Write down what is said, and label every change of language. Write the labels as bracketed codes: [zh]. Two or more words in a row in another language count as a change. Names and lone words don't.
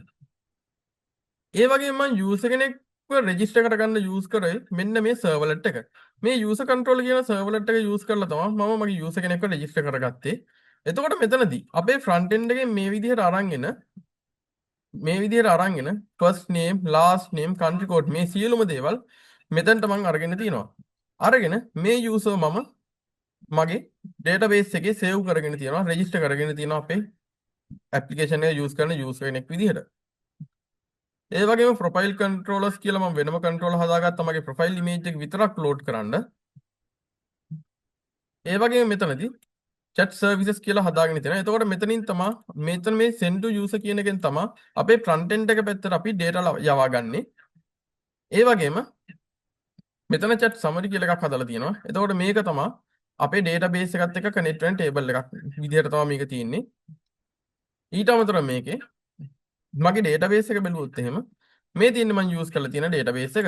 [si] ඒ වගේම මම user කෙනෙක්ව register කරගන්න use කරේ මෙන්න මේ servlet එක. මේ [en] user control [si] කියන servlet එක use කරලා තමයි මම මගේ user කෙනෙක්ව register කරගත්තේ. එතකොට මෙතනදී අපේ [en] front end [si] එකේ මේ විදිහට අරන්ගෙන [en] first name last name country code [si] මේ සියලුම දේවල් මෙතනට මම අරගෙන තිනවා. අරගෙන මේ user මම මගේ database එකේ save කරගෙන තියනවා register කරගෙන තියනවා අපේ application එක use කරන user කෙනෙක් විදිහට. ඒ වගේම [en] profile controllers [si] කියලා මම වෙනම controller හදාගත්තා මගේ [en] profile image [si] එක විතරක් load කරන්න. ඒ වගේම මෙතනදී [en] chat services [si] කියලා හදාගෙන තියෙනවා. එතකොට මෙතනින් තමයි මෙතන මේ [en] send to user [si] කියන එකෙන් තමයි අපේ [en] front end [si] එක පැත්තට අපි data යවා ගන්නෙ. ඒ වගේම මෙතන [en] chat summary [si] කියලා එකක් හදලා තියෙනවා. එතකොට මේක තමයි අපේ database එකත් එක්ක connect වෙන table එකක් විදිහට තමයි මේක තියෙන්නේ. ඊට අමතරව මේකේ මගේ database එක බැලුවොත් එහෙම මේ තියෙන්නේ මම use කරලා තියෙන database එක.